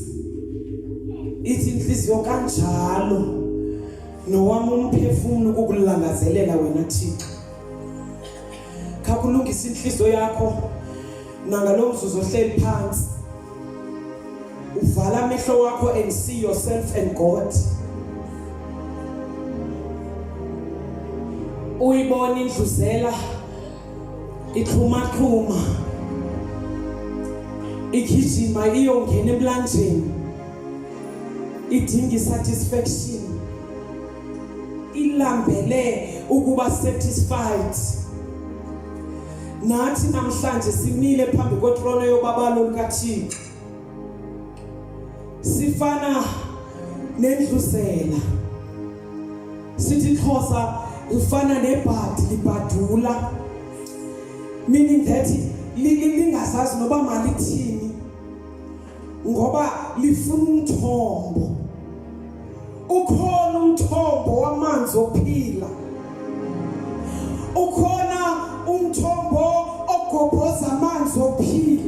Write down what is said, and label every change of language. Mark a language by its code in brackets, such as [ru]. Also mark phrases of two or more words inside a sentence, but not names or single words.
[zu] Ithi inhliziyo kanjalo nowami umphefumulo ukukulangazelela wena Thixo. [xh] Kakulungisa inhliziyo yakho nangalo mzuzu ohleli phansi. Uvala amehlo wakho [en] and see yourself and God. [xh] Uyibona indluzela ixhuma igijima iyongena emlanjeni, idinga satisfaction, ilambele ukuba satisfied. Nathi namhlanje simile phambi kwetrone yobabalo likaThixo, sifana nendluzela. Sithi Xhosa ufana nebhadi libhadula, [en] meaning that [xh] lingazazi noba malithini ngoba lifuna umthombo. Ukhona umthombo wamanzi ophila, ukhona umthombo ogobhoza amanzi ophila.